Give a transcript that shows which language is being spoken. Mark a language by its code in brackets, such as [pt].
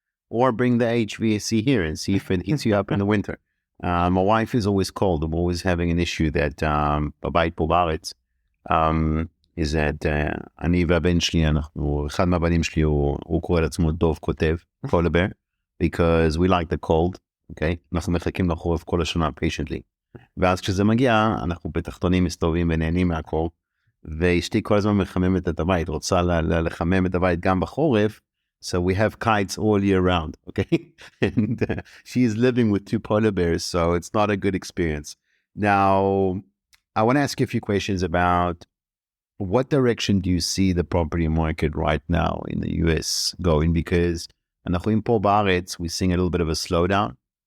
[en] Or bring the HVAC here and see if it heats you up in the winter. My wife is always cold. I'm always having an issue that [he] בבית פה בארץ, [en] is that [he] אני והבן שלי, אחד מהבנים שלי הוא קורא לעצמו דוב כותב, קולבר, [en] because we like the cold, okay? [he] אנחנו מחכים לחורף כל השנה [en] patiently. [he] ואז כשזה מגיע, אנחנו בתחתונים מסתובבים ונהנים מהקור, ואשתי כל הזמן מחממת את הבית, רוצה לחמם את הבית גם בחורף, [en] so we have kites all year round, okay? And she is living with 2 polar bears, so it's not a good experience. Now, I want to ask you a few questions about what direction do you see the property market right now in the US going? Because [he] אנחנו פה בארץ, [en] we're seeing a little bit of a slowdown.